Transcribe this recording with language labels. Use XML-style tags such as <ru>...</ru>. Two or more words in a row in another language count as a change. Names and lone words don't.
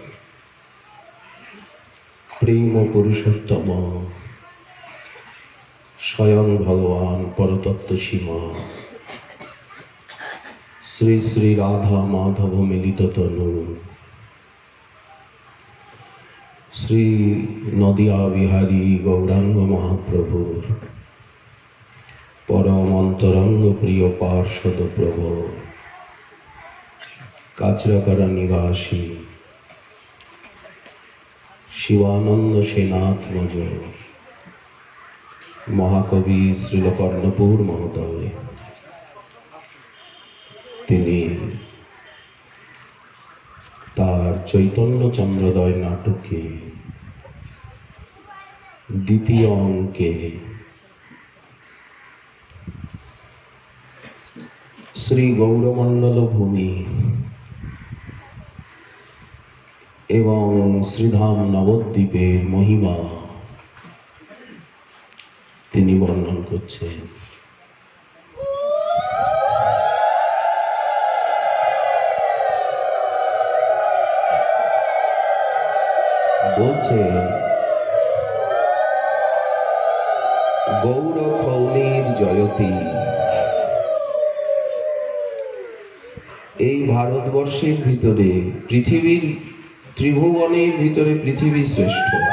<bn>প্রেম পুরুষোত্তম স্বয়ং ভগবান পরতত্ত্ব সীমা শ্রী শ্রী রাধা মাধব মিলিত তনু শ্রী নদিয়া বিহারী গৌরাঙ্গ মহাপ্রভুর পরম অন্তরঙ্গ প্রিয় পার্ষদ প্রভু কাঁচরাপাড়া নিবাসী শিবানন্দ সেনাত্মজ মহাকবি শ্রীল কর্ণপুর মহোদয় তিনি তার চৈতন্য চন্দ্রোদয় নাটকে দ্বিতীয় অঙ্কে শ্রী গৌরমণ্ডল ভূমি এবং শ্রীধাম নবদ্বীপের মহিমা তিনি বর্ণন করছেন। বলছেন গৌর খৌনির জয়তী এই ভারতবর্ষের ভিতরে পৃথিবীর ত্রিভুবনের ভিতরে পৃথিবী শ্রেষ্ঠ।</bn>